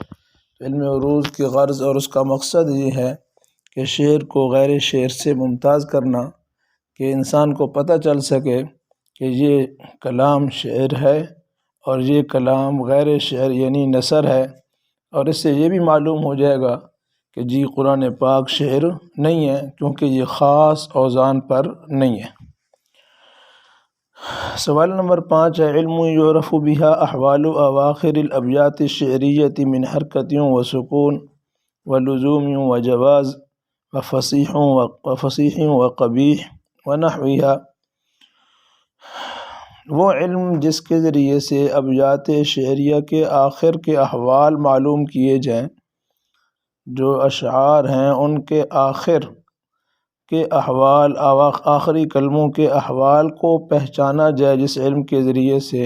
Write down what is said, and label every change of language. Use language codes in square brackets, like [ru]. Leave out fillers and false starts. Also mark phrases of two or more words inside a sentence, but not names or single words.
[ur] علم عروض کی غرض اور اس کا مقصد یہ ہے کہ شعر کو غیر شعر سے ممتاز کرنا، کہ انسان کو پتہ چل سکے کہ یہ کلام شعر ہے اور یہ کلام غیر شعر یعنی نثر ہے، اور اس سے یہ بھی معلوم ہو جائے گا کہ قرآن پاک شعر نہیں ہے، کیونکہ یہ خاص اوزان پر نہیں ہے۔ سوال نمبر 5 ہے، [ar] علم یعرف بها احوال اواخر الابیات الشعریۃ من حرکت و سکون و لزوم و جواز و فصیح و قبیح و نحوها۔ [ur] وہ علم جس کے ذریعے سے ابیات شعریہ کے آخر کے احوال معلوم کیے جائیں، جو اشعار ہیں ان کے آخر کے احوال، آخری کلموں کے احوال کو پہچانا جائے، جس علم کے ذریعے سے